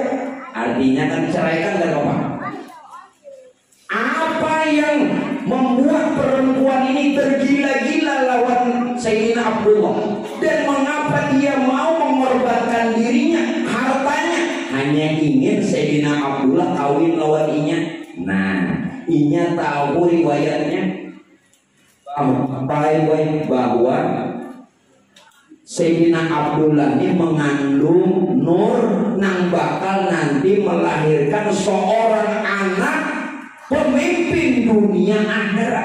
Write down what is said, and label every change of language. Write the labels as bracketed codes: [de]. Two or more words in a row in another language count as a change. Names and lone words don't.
[id] Artinya kan ceraikan dan apa? Apa yang membuat perempuan ini tergila-gila lawan Sayyidina Abdullah, dan mengapa dia mau mengorbankan dirinya, hartanya, hanya ingin Sayyidina Abdullah kawin [bjn] lawan inya. [id] Nah, inya tahu riwayatnya bahwa Sayyidina Abdullah ini mengandung Nur nang bakal nanti melahirkan seorang anak pemimpin dunia akhirat.